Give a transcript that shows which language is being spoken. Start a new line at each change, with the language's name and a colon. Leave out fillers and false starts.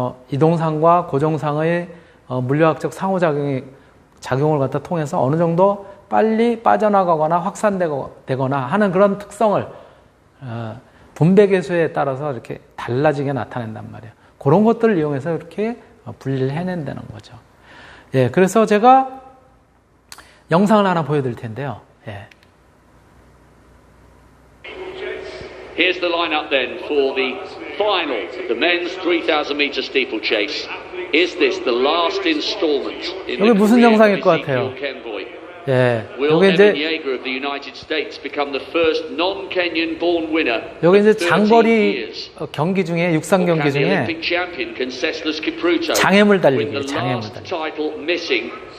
Korean: 이동상과 고정상의 물리학적 상호작용을 갖다 통해서 어느 정도 빨리 빠져나가거나 확산되거나 하는 그런 특성을 분배계수에 따라서 이렇게 달라지게 나타낸단 말이에요. 그런 것들을 이용해서 이렇게 분리를 해낸다는 거죠. 그래서 제가 영상을 하나 보여드릴 텐데요.
English: Here's the lineup then for the final, the men's 3,000 meter steeplechase. Is this the last installment in the
Korean: 여기 무슨 영상일 것 같아요? 여기 이제
English: of the United States become the first non-Kenyan born winner.
Korean: 여기 이제 장거리 경기 중에 육상 경기 중에 장애물 달리기, 장애물 달리기.